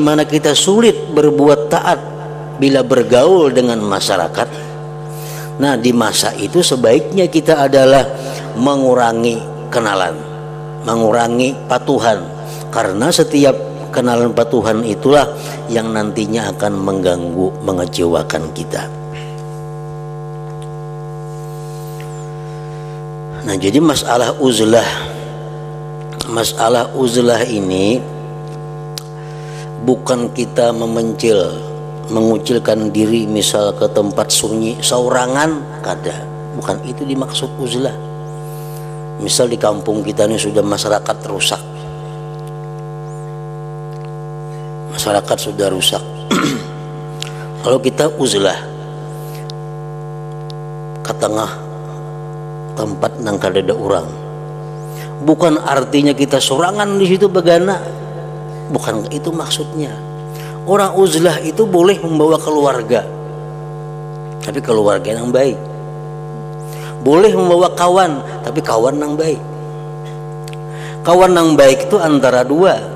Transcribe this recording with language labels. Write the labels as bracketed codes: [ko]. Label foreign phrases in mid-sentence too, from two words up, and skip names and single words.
[id] mana kita sulit berbuat taat bila bergaul dengan masyarakat, nah di masa itu sebaiknya kita adalah mengurangi kenalan, mengurangi patuhan, karena setiap kenalan patuhan itulah yang nantinya akan mengganggu, mengecewakan kita. Nah, jadi masalah uzlah ini bukan kita mengucilkan diri misal ke tempat sunyi saurangan, kada, bukan itu dimaksud uzlah. Misal di kampung kita ini sudah masyarakat rusak, kalau kita uzlah ke tengah tempat nang kada ada orang, bukan artinya kita sorangan di situ begana, bukan itu maksudnya. Orang uzlah itu boleh membawa keluarga, tapi keluarga yang baik. Boleh membawa kawan, tapi kawan yang baik. Kawan yang baik itu antara dua.